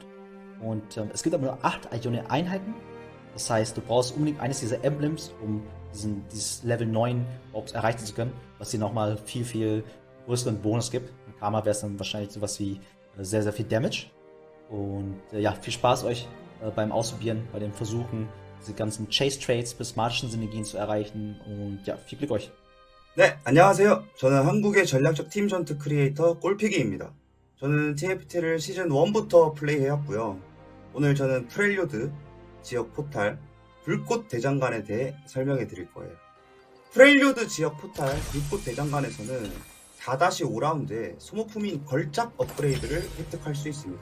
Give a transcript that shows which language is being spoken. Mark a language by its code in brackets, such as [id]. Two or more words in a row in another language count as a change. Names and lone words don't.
[de] Und es gibt aber nur 8 Ionia Einheiten. Das heißt, du brauchst unbedingt eines dieser Emblems, um dieses Level 9 überhaupt erreichen zu können, was dir nochmal viel größeren Bonus gibt. Bei Karma wäre es dann wahrscheinlich sowas wie sehr, sehr viel Damage. Und ja, viel Spaß euch beim Ausprobieren, bei den Versuchen, diese ganzen Chase-Trades bis magischen Synergien zu erreichen. Und ja, viel Glück euch. [ko] 네, 안녕하세요. 저는 한국의 전략적 팀 전투 크리에이터 꼴피기입니다. 저는 TFT를 시즌 1부터 플레이해왔고요. 오늘 저는 프렐류드, 지역 포탈, 불꽃 대장간에 대해 설명해 드릴 거예요. 프렐류드 지역 포탈 불꽃 대장간에서는 4-5라운드에 소모품인 걸작 업그레이드를 획득할 수 있습니다.